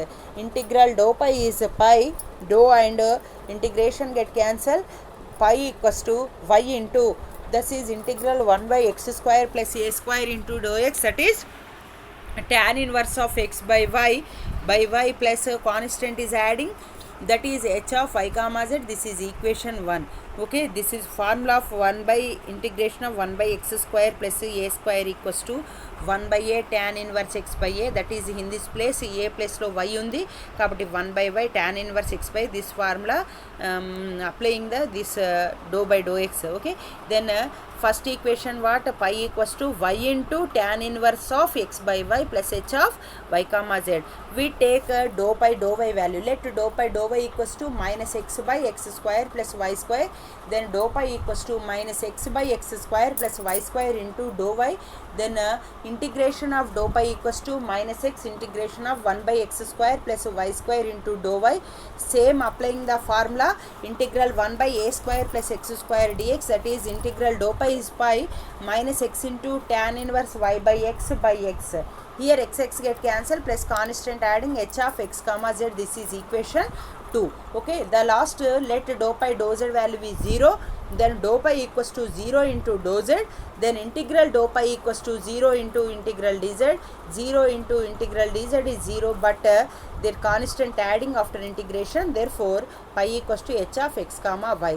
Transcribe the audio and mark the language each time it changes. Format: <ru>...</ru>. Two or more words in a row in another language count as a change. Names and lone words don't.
<en>Integral dou pi is pi, dou and integration get cancelled, pi equals to y into, this is integral 1 by x square plus a square into dou x, that is tan inverse of x by y plus constant is adding, that is h of y comma z. This is equation 1. Okay, this is formula of 1 by integration of 1 by x square plus a square equals to 1 by a tan inverse x by a. That is in this place a place lo y</en> <te>ఉంది కాబట్టి</te> <en>1 by y tan inverse x by this formula, applying the this dou by dou x. Okay, then first equation what? Pi equals to y into tan inverse of x by y plus h of y comma z. We take dou pi dou y value. Let dou pi dou y equals to minus x by x square plus y square, then dou pi equals to minus x by x square plus y square into dou y, then integration of dou pi equals to minus x integration of 1 by x square plus y square into dou y. Same applying the formula, integral 1 by a square plus x square dx, that is integral dou pi is pi minus x into tan inverse y by x by x. Here x get cancelled plus constant adding h of x comma z. This is equation 2. Okay, the last let dou pi dou z value is 0, then dou pi equals to 0 into dou z, then integral dou pi equals to 0 into integral dz, 0 into integral dz is 0, but their constant adding after integration, therefore pi equals to h of x comma y.</en>